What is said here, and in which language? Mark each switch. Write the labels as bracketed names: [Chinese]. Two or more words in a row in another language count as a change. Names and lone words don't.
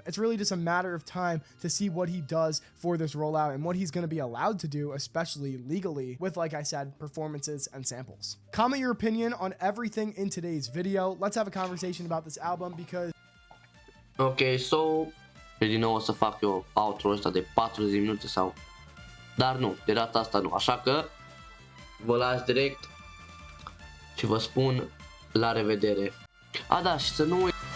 [English] It's really just a matter of time to see what he does for this rollout and what he's going to be allowed to do, especially legally, with, like I said, performances and samples. Comment your opinion on everything in today's video. Let's have a conversation about this album because... Ok, so... [Romanian] din nou o să fac eu outro ăsta de 40 minute sau... Dar nu, de data asta nu. Așa că vă las direct și vă spun la revedere. A, da, și să nu